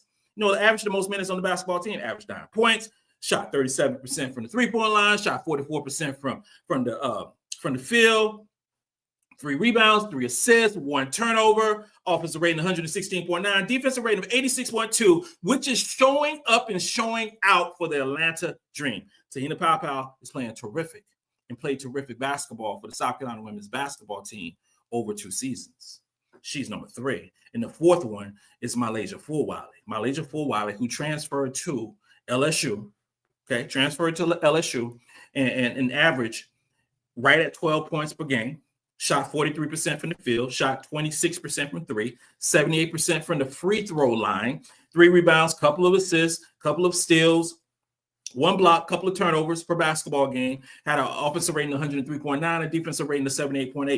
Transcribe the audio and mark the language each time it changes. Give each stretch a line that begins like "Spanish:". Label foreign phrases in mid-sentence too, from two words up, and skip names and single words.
English: Averaged the most minutes on the basketball team, averaged 9 points, shot 37% from the three-point line, shot 44% from the field, 3 rebounds, 3 assists, 1 turnover, offensive rating 116.9, defensive rating of 86.2, which is showing up and showing out for the Atlanta Dream. Te-Hina Paopao is playing terrific and played terrific basketball for the South Carolina women's basketball team over 2 seasons. She's number 3. And the 4th one is Malaysia Fulwiley. Malaysia Fulwiley, who transferred to LSU, transferred to LSU and averaged right at 12 points per game, shot 43% from the field, shot 26% from 3, 78% from the free throw line, 3 rebounds, couple of assists, couple of steals, 1 block, couple of turnovers per basketball game, had an offensive rating of 103.9, a defensive rating of 78.8.